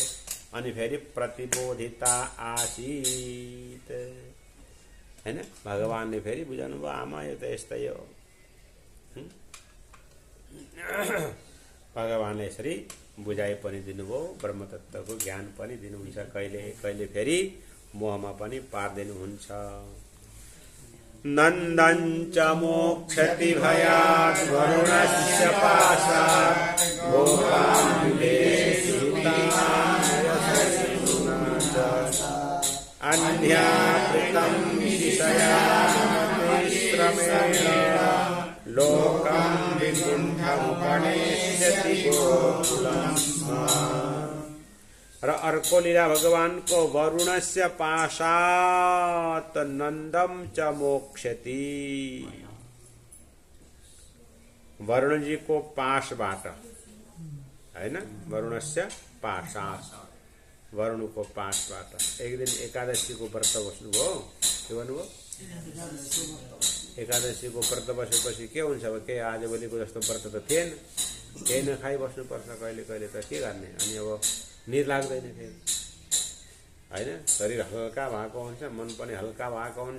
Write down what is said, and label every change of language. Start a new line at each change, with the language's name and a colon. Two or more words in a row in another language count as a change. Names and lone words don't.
Nepali: अनि फेरि
Sanskrit: प्रतिबोधिता आसीत
Nepali: हैन, भगवानले फेरि बुझाउनु भयो आमा यो त यस्तै हो। भगवानले यसरी बुझाइ पनि दिनुभयो, ब्रह्मतत्त्वको ज्ञान पनि दिनुहुन्छ, कहिले कहिले फेरि मोहमा पनि पार्दिनुहुन्छ।
Sanskrit: नन्दञ्च मोक्षति भयात् वरुणस्य पाशात् अन्ध्यापृतं विषयाश्रमेण लोकं विकुण्ठमुपनेष्यति गोकुलं स्म।
Nepali: र अर्को लीला भगवानको
Sanskrit: वरुणस्य पाशात् नन्दम च मोक्षति,
Nepali: वरुणजीको पाशबाट हैन,
Sanskrit: वरुणस्य पाशात्,
Nepali: वरुणको पाशबाट। एक दिन एकादशीको व्रत बस्नुभयो, के भन्नुभयो? एकादशीको व्रत बसेपछि के हुन्छ अब, के आजभोलिको जस्तो व्रत त थिएन, केही नखाइ बस्नुपर्छ कहिले कहिले त, के गर्ने। अनि अब निर लाग्दैन फेरि हैन, शरीर हल्का भएको हुन्छ, मन पनि हल्का भएको हुन्छ।